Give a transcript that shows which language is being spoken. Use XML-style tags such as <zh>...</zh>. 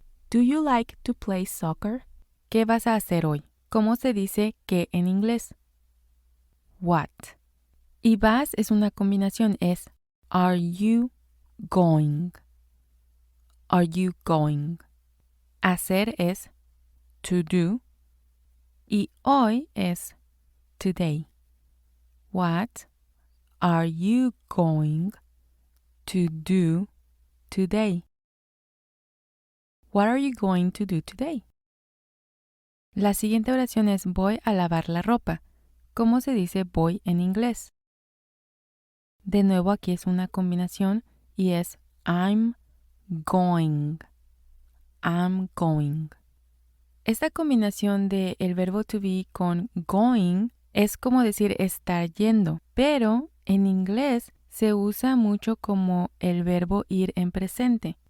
<en>Do you like to play soccer?</en> <es>¿Qué vas a hacer hoy? ¿Cómo se dice qué en inglés?</es> <en>What.</en> <es>Y vas es una combinación, es</es> <en>are you going? Are you going?</en> <es>Hacer es</es> <en>to do</en> <es>y hoy es</es> <en>today. What are you going to do today? What are you going to do today?</en> <es>La siguiente oración es voy a lavar la ropa. ¿Cómo se dice voy en inglés? De nuevo aquí es una combinación y es</es> <en>I'm going. I'm going.</en> <es>Esta combinación de el verbo to be con going es como decir estar yendo, pero en inglés se usa mucho como el verbo ir en presente.</es>